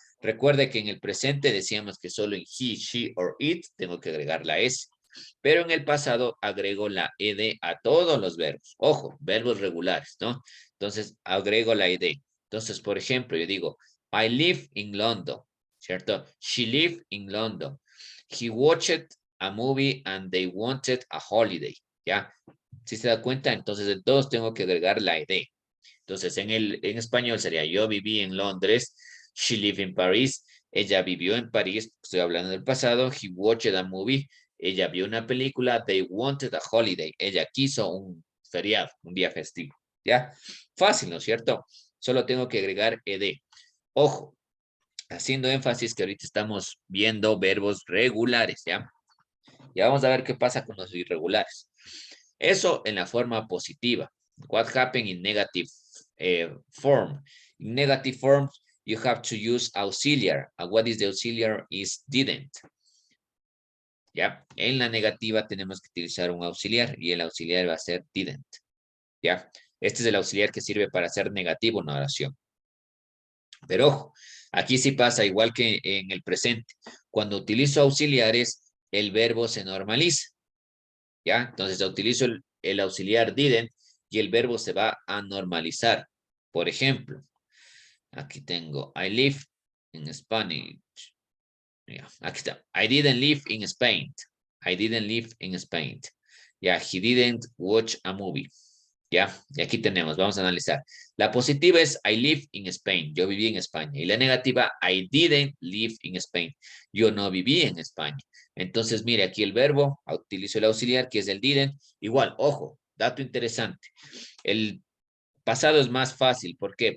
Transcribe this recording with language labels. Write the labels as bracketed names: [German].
[Spanish] Recuerde que en el presente decíamos que solo en he, she or it tengo que agregar la S. Pero en el pasado agrego la ed a todos los verbos. Ojo, verbos regulares, ¿no? Entonces agrego la ed. Entonces, por ejemplo, yo digo, [English] I live in London, [Spanish] ¿cierto? [English] She lived in London. He watched a movie and they wanted a holiday, ¿ya? Si se da cuenta, entonces en todos tengo que agregar la ed. Entonces, en español sería yo viví en Londres, she lived in Paris, ella vivió en París, estoy hablando del pasado, he watched a movie, ella vio una película, they wanted a holiday, ella quiso un feriado, un día festivo, ¿ya? Fácil, ¿no es cierto? [Spanish] Solo tengo que agregar ed. Ojo, haciendo énfasis que ahorita estamos viendo verbos regulares, ¿ya? Ya vamos a ver qué pasa con los irregulares. Eso en la forma positiva. [English] What happened in negative form? In negative form, you have to use auxiliar. And what is the auxiliar? [Spanish] Is didn't. ¿Ya? En la negativa tenemos que utilizar un auxiliar y el auxiliar va a ser didn't. ¿Ya? Este es el auxiliar que sirve para hacer negativo una oración. Pero ojo, aquí sí pasa igual que en el presente. Cuando utilizo auxiliares, el verbo se normaliza. ¿Ya? Entonces utilizo el auxiliar didn't y el verbo se va a normalizar. Por ejemplo, aquí tengo, [English] I live in Spanish. Yeah, [Spanish] aquí está, [English] I didn't live in Spain. I didn't live in Spain. Ya, he didn't watch a movie. [Spanish] Ya, y aquí tenemos, vamos a analizar. La positiva es [English] I live in Spain, [Spanish] yo viví en España. Y la negativa, [English] I didn't live in Spain, [Spanish] yo no viví en España. Entonces, mire, aquí el verbo, utilizo el auxiliar, que es el didn't. Igual, ojo, dato interesante. El pasado es más fácil, ¿por qué?